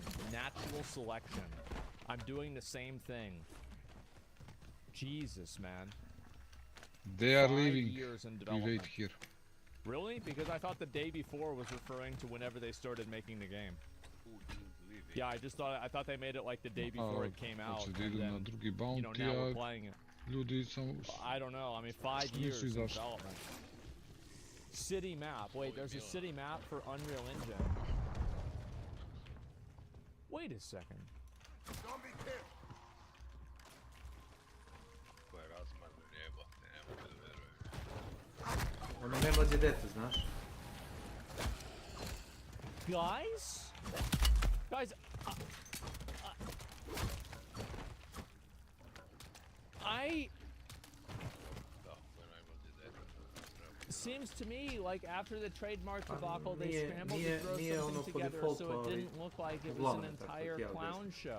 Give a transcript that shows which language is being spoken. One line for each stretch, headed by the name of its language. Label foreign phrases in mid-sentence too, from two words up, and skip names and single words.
English: Natural selection. I'm doing the same thing. Jesus, man. They are 5 leaving. years in We development. wait here. Really? Because I thought the day before was referring to whenever they started making the game. Yeah, I thought they made it like the day before it came out.
Serbian: Hoće da idu na drugi
English: You know, bounty, now we're a playing it.
Serbian: ljudi samo...
English: I don't know. I mean, 5 years in development. City map. Wait, there's a city map for Unreal Engine. Wait a second. Don't be killed.
Serbian: Ono ne mlađe dete, znaš?
English: Guys? Guys, seems to me like after the trademark debacle, they scrambled to throw something together so it didn't look like it was an entire clown show.